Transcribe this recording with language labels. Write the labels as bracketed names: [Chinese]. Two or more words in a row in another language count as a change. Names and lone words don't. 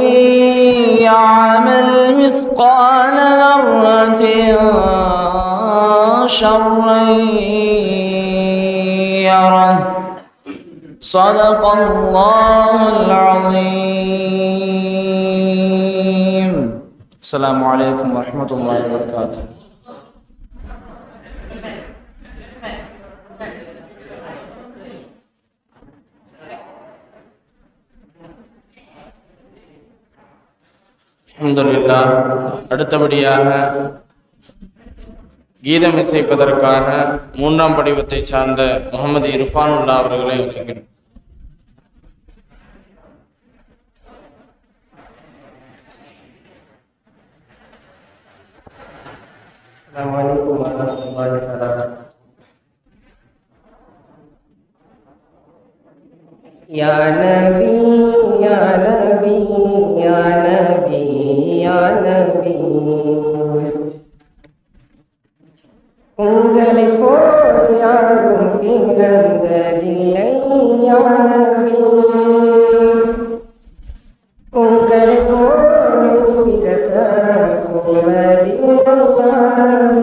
[Arabic] يعمل مثقال ذرة شرا يره. صدق الله العظيم. السلام عليكم ورحمة الله وبركاته. அல்ஹம்துலில்லாஹ். [Tamil] அடுத்தபடியாக கீதம் இசைப்பதற்காக மூன்றாம் படிவத்தை சார்ந்த முகமது இர்ஃபானுல்லா அவர்களை அழைக்கிறேன். [Arabic] السلام عليكم ورحمة الله وبركاته. يا نبي يا نبي يا نبي يا نبي [Tamil] உங்களை போல் யாரும் பிறந்ததில்லை [Arabic] يا نبي, [Tamil] உங்களை போல் பிறக்க போவதில்லை [Arabic] يا نبي.